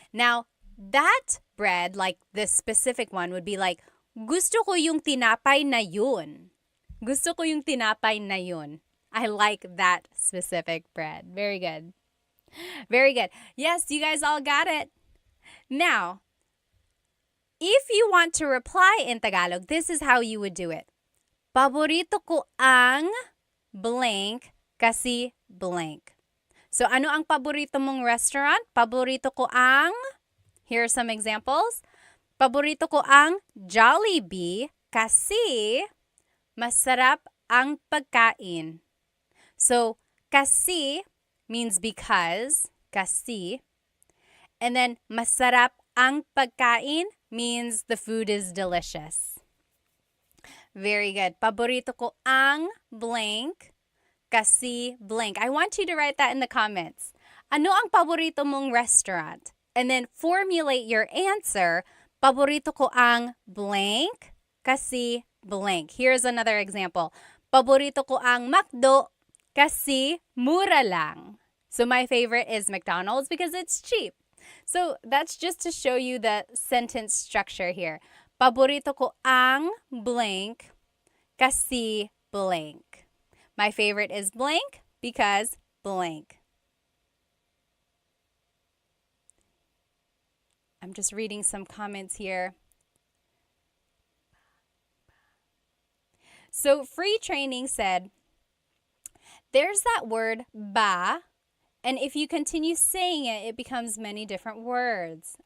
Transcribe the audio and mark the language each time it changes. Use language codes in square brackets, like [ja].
[en] Now, that bread, like this specific one, would be like, [tl] gusto ko yung tinapay na yun. Gusto ko yung tinapay na yun. [en] I like that specific bread. Very good. Very good. Yes, you guys all got it. Now, if you want to reply in Tagalog, this is how you would do it. [tl] Paborito ko ang blank kasi blank. So, ano ang paborito mong restaurant? Paborito ko ang, [en] here are some examples. [tl] Paborito ko ang Jollibee kasi masarap ang pagkain. [en] So, kasi means because, kasi. And then, [tl] masarap ang pagkain [en] means the food is delicious. Very good. [tl] Paborito ko ang blank kasi blank. [en] I want you to write that in the comments. [tl] Ano ang paborito mong restaurant? [en] And then formulate your answer. [tl] Paborito ko ang blank kasi blank. [en] Here's another example. [tl] Paborito ko ang McDo kasi mura lang. [en] So my favorite is McDonald's because it's cheap. So that's just to show you the sentence structure here. [tl] Paborito ko ang blank kasi blank. [en] My favorite is blank because blank. I'm just reading some comments here. So Free Training said, there's that word ba, and if you continue saying it, it becomes many different words.